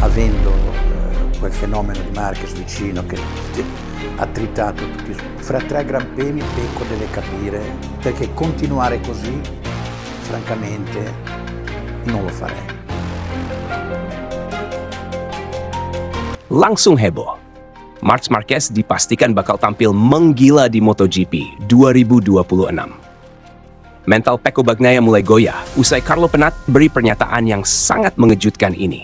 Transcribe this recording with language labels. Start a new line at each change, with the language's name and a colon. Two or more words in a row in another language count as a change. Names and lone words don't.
Italian: avendo quel fenomeno di Marquez vicino che ha tritato tutti. Fra 3 Gran Premi Pecco deve capire, perché continuare così, francamente, non lo farei.
Indonesian: Langsung heboh. Marc Marquez dipastikan bakal tampil menggila di MotoGP 2026. Mental Pecco Bagnaia mulai goyah usai Carlo Pennat beri pernyataan yang sangat mengejutkan ini.